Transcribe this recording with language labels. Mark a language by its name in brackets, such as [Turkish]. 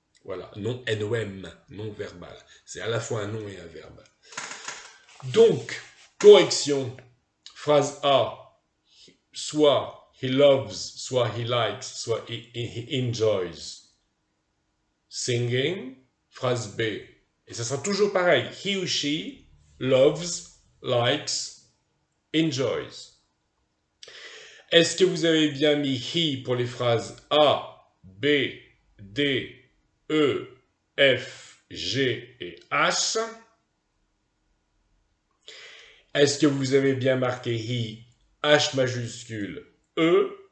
[French] Voilà, non NOM, non verbal. C'est à la fois un nom et un verbe. Donc, correction. Phrase A, soit [English] he loves, [French] soit [English] he likes, [French] soit [English] he enjoys singing. [French] Phrase B, et ça sera toujours pareil. [English] He or she loves, likes, enjoys. [French] Est-ce que vous avez bien mis he pour les phrases A, B, D, E, F, G et H? Est-ce que vous avez bien marqué he, H majuscule, E?